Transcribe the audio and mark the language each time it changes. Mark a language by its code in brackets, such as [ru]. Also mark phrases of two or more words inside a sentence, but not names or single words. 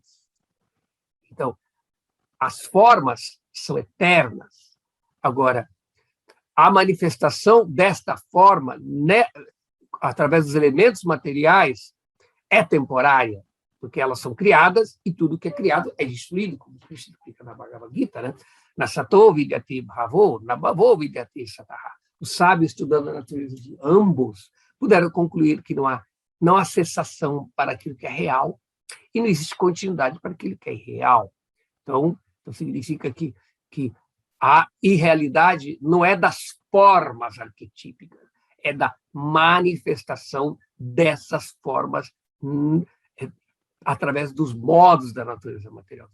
[pt] Então, as formas são eternas. Agora, a manifestação desta forma, né, através dos elementos materiais, é temporária, porque elas são criadas e tudo que é criado é destruído, como Krishna explica na Bhagavad Gita, né? [sa] Nasato vidyate bhavo, nabhavo vidyate sataha. [pt] Os sábios, estudando a natureza de ambos, puderam concluir que não há cessação para aquilo que é real e não existe continuidade para aquilo que é irreal. Então significa que a irrealidade não é das formas arquetípicas, é da manifestação dessas formas através dos modos da natureza material.